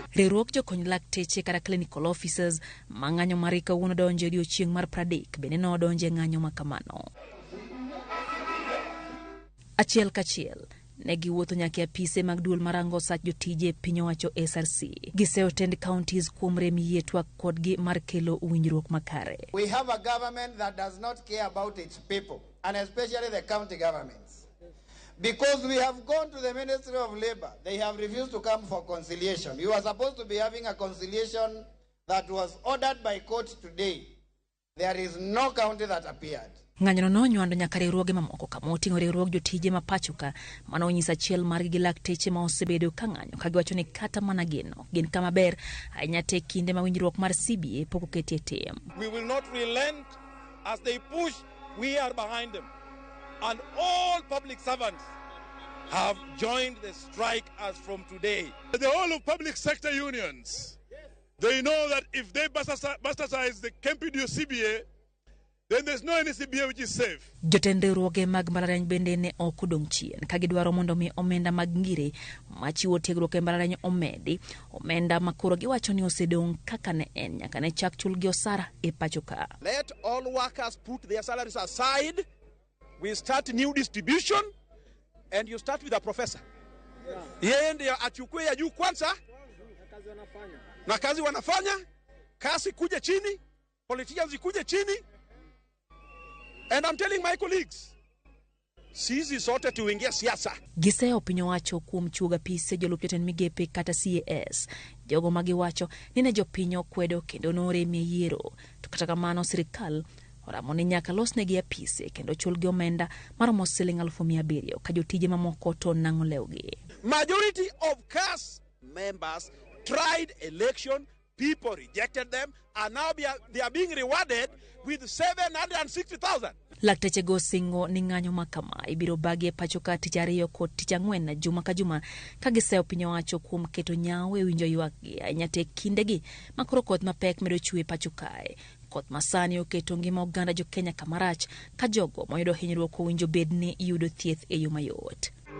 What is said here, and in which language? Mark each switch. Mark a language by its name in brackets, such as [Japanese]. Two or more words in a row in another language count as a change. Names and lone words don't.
[Luo (Kenya and Tanzania)] Riwruok jokony lakteche kata [English] clinical officers [Luo (Kenya and Tanzania)] mang'anyo mar kawuono donjo odiochieng' mar 30 bende nodonjo ng'anyo makamano. Achiel kachiel ne giwuotho nyaka apise mag duol marango sach jotije piny owacho SRC. Giseyo tend counties kuom rem yie twak kodgi mar kelo winjruok makare. [English] We have a government that does not care about its people, and especially the county governments. Because we have gone to the Ministry of Labor, they have refused to come for conciliation. You are supposed to be having a conciliation that was ordered by court today. There is no county that appeared. [Luo (Kenya and Tanzania)] Ng'anyono nonywando nyaka riwruoge mamoko kama oting'o riwruog jotije ma pachoka manonyisa achiel margi gi lakteche ma osebedo ka ng'anyo ka giwacho ni kata mana gino gin kama ber ahinya te kinde ma winjruok mar CBA pok oketie tim. [English] We will not relent as they push. We are behind them. And all public servants have joined the strike as from today. The whole of public sector unions, they know that if they bastardize the KMPDU CBA, then there's no any CBA which is safe. [Luo (Kenya and Tanzania)] Jotende riwruoge mag mbalariany bende ne ok odong' chien ka gidwaro mondo mi omenda mag ngire machiwo tiegruok e mbalariany omedi, omenda makoro giwacho ni osedong' kaka ne en nyaka ne chak chul gi osara e pacho ka. [English] Let all workers put their salaries aside. We start new distribution, and you start with a professor. [Swahili] Yeye ndiye achukue ya juu kwanza, na kazi wanafanya, kasi kuje chini, politicians kuje chini. [English] And I'm telling my colleagues, [Swahili] sisi sote tuingia siasa. [Luo (Kenya and Tanzania)] Giseyo piny owacho kuom chuoga pise jolup jatend migepe kata CAS. Jogo magiwacho ni ne jopiny okwedo kendo noremie yiero. To kata kamano sirikal oramo ni nyaka losnegi apise kendo chulgi omenda maromo Sh700,000 ka jotije mamoko to nang'o lewgi. [English] Majority of CAS members tried election, people rejected them, and now they are being rewarded with 760,000. [Luo (Kenya and Tanzania)] Lakteche go singo ni ng'anyo makama ibiro bagi pacho ka tich ariyo kod tich ang'wen juma ka juma ka giseyo piny owacho kuom keto nyawo e winjo ywakgi ahinya te kindegi makoro koth mapek medo chwe pacho kae. Koth masani oketo ngima oganda jo Kenya kamarach ka jogo moyudo hinyruok owinjo bedni yudo thieth e yo mayot.